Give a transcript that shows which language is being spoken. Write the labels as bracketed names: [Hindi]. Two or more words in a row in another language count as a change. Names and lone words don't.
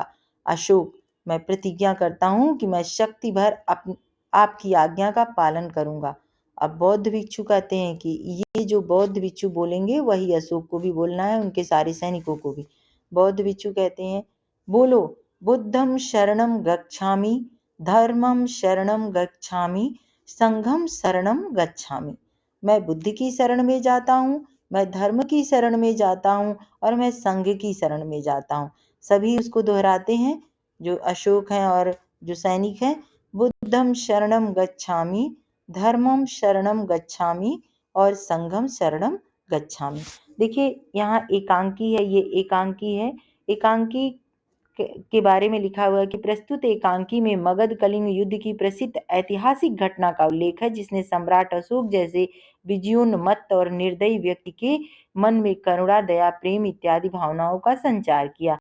[Hindi] अशोक, मैं प्रतिज्ञा करता हूं कि मैं शक्ति भर आपकी आज्ञा का पालन करूंगा। अब बौद्ध भिक्षु कहते हैं कि ये जो बौद्ध भिक्षु बोलेंगे वही अशोक को भी बोलना है, उनके सारे सैनिकों को भी। बौद्ध भिक्षु कहते हैं, बोलो, [Pali] बुद्धं शरणं गच्छामि, धर्मं शरणं गच्छामि, संघं शरणं गच्छामि। [Hindi] मैं बुद्ध की शरण में जाता हूँ, मैं धर्म की शरण में जाता हूँ और मैं संघ की शरण में जाता हूँ। सभी उसको दोहराते हैं, जो अशोक हैं और जो सैनिक हैं। [Pali] बुद्धं शरणं गच्छामि, धर्मं शरणं गच्छामि और संघं शरणं गच्छामि। [Hindi] देखिए यहाँ एकांकी है, ये एकांकी है। एकांकी के बारे में लिखा हुआ है कि प्रस्तुत एकांकी में मगध कलिंग युद्ध की प्रसिद्ध ऐतिहासिक घटना का उल्लेख है, जिसने सम्राट अशोक जैसे विजयोन्मत्त और निर्दयी व्यक्ति के मन में करुणा, दया, प्रेम इत्यादि भावनाओं का संचार किया।